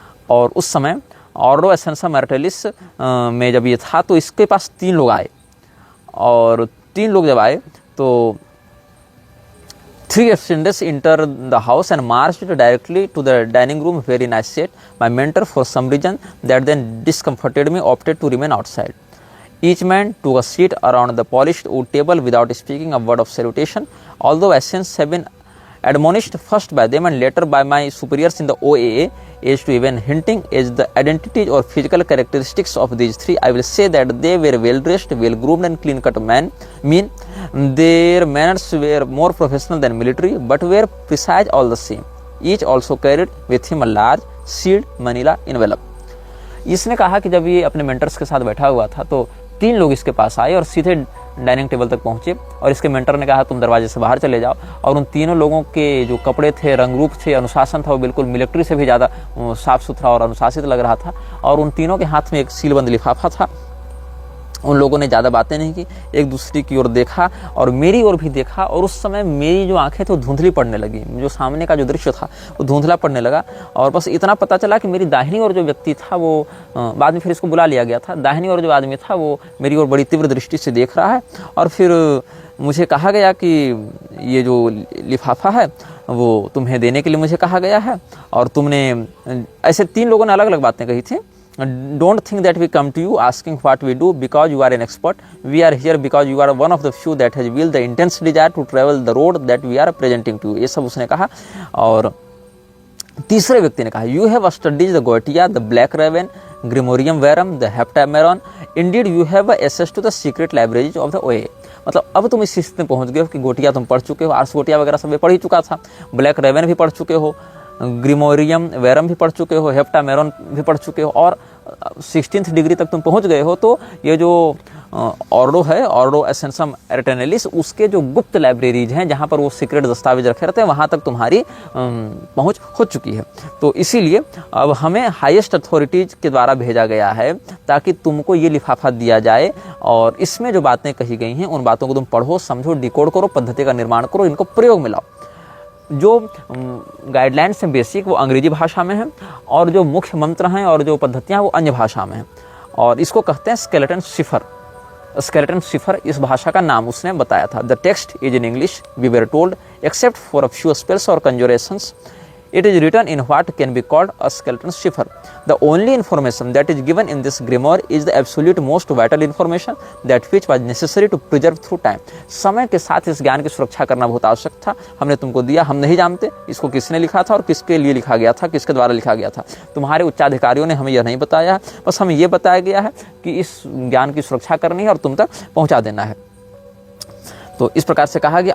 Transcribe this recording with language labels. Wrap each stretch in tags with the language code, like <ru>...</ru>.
<hi>और उस समय ऑर्डो एसेंसम एरिटनैलिस में जब ये था तो इसके पास 3 लोग आए, और 3 लोग जब आए तो</hi> <en>3 strangers entered the house and marched directly to the dining room where I sat. My mentor, for some reason that then discomforted me, opted to remain outside. Each man took a seat around the polished wood table without speaking a word of salutation. Although Essence have been admonished first by them and later by my superiors in the OAA as to even hinting as the identities or physical characteristics of these 3, I will say that they were well dressed, well groomed and clean cut men. Their manners were more professional than military, but were precise all the same. Each also carried with him a large sealed manila envelope.</en> <hi>इसने कहा कि जब ये अपने mentors के साथ बैठा हुआ था तो 3 लोग इसके पास आए और सीधे डाइनिंग टेबल तक पहुंचे, और इसके मेंटर ने कहा तुम दरवाजे से बाहर चले जाओ। और उन तीनों लोगों के जो कपड़े थे, रंग रूप थे, अनुशासन था, वो बिल्कुल मिलिट्री से भी ज़्यादा साफ सुथरा और अनुशासित लग रहा था। और उन तीनों के हाथ में एक सीलबंद लिफाफा था उन लोगों ने ज़्यादा बातें नहीं की, एक दूसरे की ओर देखा और मेरी ओर भी देखा, और उस समय मेरी जो आंखें थी वो धुंधली पड़ने लगी, जो सामने का जो दृश्य था वो धुंधला पड़ने लगा। और बस इतना पता चला कि मेरी दाहिनी ओर जो व्यक्ति था वो, बाद में फिर इसको बुला लिया गया था, दाहिनी ओर जो आदमी था वो मेरी ओर बड़ी तीव्र दृष्टि से देख रहा है। और फिर मुझे कहा गया कि ये जो लिफाफा है वो तुम्हें देने के लिए मुझे कहा गया है, और तुमने, ऐसे 3 लोगों ने अलग अलग बातें कही थी।</hi> <en>Don't think that we come to you asking what we do because you are an expert. We are here because you are one of the few that has will the intense desire to travel the road that we are presenting to you.</en> <hi>ये सब उसने कहा। और तीसरे व्यक्ति ने कहा,</hi> <en>You have studied the Goetia, the Black Raven, Grimorium Verum, the Heptameron. Indeed, you have access to the secret libraries of the OA.</en> <hi>मतलब अब तुम इस स्थिति में पहुंच गए हो कि गोटिया तुम पढ़ चुके हो, आर्स गोटिया वगैरह सब पढ़ ही चुका था, ब्लैक रेवन भी पढ़ चुके हो, ग्रिमोरियम वेरम भी पढ़ चुके हो, हेप्टामेरॉन भी पढ़ चुके हो, और 16th डिग्री तक तुम पहुंच गए हो। तो ये जो ऑर्डो है, ऑर्डो एसेंसम एर्टेनेलिस, उसके जो गुप्त लाइब्रेरीज हैं जहाँ पर वो सीक्रेट दस्तावेज रखे रहते हैं, वहाँ तक तुम्हारी पहुँच हो चुकी है। तो इसीलिए अब हमें हाईएस्ट अथॉरिटीज के द्वारा भेजा गया है ताकि तुमको ये लिफाफा दिया जाए, और इसमें जो बातें कही गई हैं उन बातों को तुम पढ़ो, समझो, डिकोड करो, पद्धति का निर्माण करो, इनको प्रयोग में लाओ। जो गाइडलाइंस हैं बेसिक वो अंग्रेजी भाषा में हैं, और जो मुख्य मंत्र हैं और जो पद्धतियाँ वो अन्य भाषा में हैं, और इसको कहते हैं स्केलेटन शिफर। स्केलेटन शिफर इस भाषा का नाम उसने बताया था।</hi> <en>The text is in English, we were told, except for a few spells और conjurations it is written in what can be called a skeleton cipher. The only information that is given in this grimoire is the absolute most vital information that which was necessary to preserve through time.</en> <hi>समय के साथ इस ज्ञान की सुरक्षा करना बहुत आवश्यक था, हमने तुमको दिया, हम नहीं जानते इसको किसने लिखा था और किसके लिए लिखा गया था, किसके द्वारा लिखा गया था। तुम्हारे उच्चाधिकारियों ने हमें यह नहीं बताया है, बस हमें यह बताया गया है कि इस ज्ञान की सुरक्षा करनी है और तुम तक पहुंचा देना है। तो इस प्रकार से कहा गया।</hi>